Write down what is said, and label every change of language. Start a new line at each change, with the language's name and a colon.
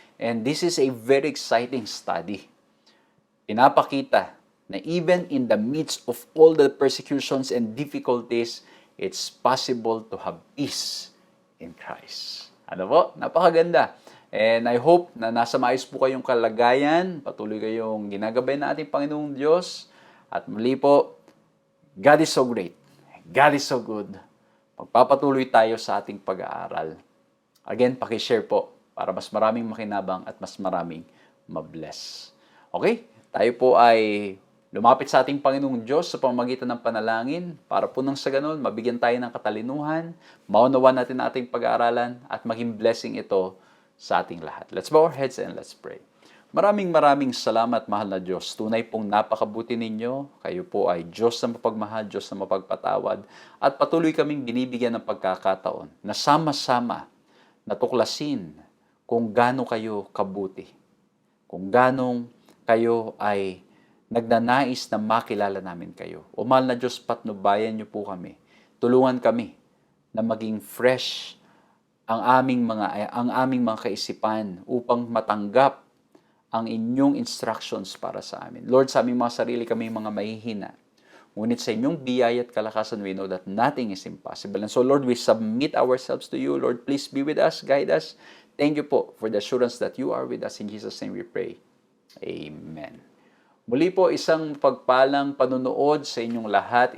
English: And this is a very exciting study.
Filipino: Pinapakita na
English: even in the midst of all the persecutions and difficulties, it's possible to have peace in Christ.
Filipino: Ano po? Napakaganda.
English: And I hope
Filipino: na nasa maayos po kayong kalagayan, patuloy kayong ginagabay na ating Panginoong Diyos. At muli po,
English: God is so great. God is so good.
Filipino: Magpapatuloy tayo sa ating pag-aaral. Again, pakishare po para mas maraming makinabang at mas maraming mabless. Okay? Tayo po ay lumapit sa ating Panginoong Diyos sa pamamagitan ng panalangin para po nang sa ganun, mabigyan tayo ng katalinuhan, maunawan natin ang ating pag-aaralan at maging blessing ito sa ating lahat.
English: Let's bow our heads and let's pray.
Filipino: Maraming salamat, mahal na Diyos. Tunay pong napakabuti ninyo. Kayo po ay Diyos na mapagmahal, Diyos na mapagpatawad. At patuloy kaming binibigyan ng pagkakataon na sama-sama natuklasin kung gaano kayo kabuti. Kung gaano kayo ay nagnanais na makilala namin kayo. O mahal na Diyos, patnubayan niyo po kami. Tulungan kami na maging fresh ang aming mga kaisipan upang matanggap ang inyong instructions para sa amin. Lord, sa aming mga sarili kami mga mahihina. Ngunit sa inyong biyaya at kalakasan,
English: we know that nothing is impossible. And so, Lord, we submit ourselves to you. Lord, please be with us, guide us. Thank you po for the assurance that you are with us. In Jesus' name we pray. Amen.
Filipino: Muli po, isang pagpalang panunood sa inyong lahat.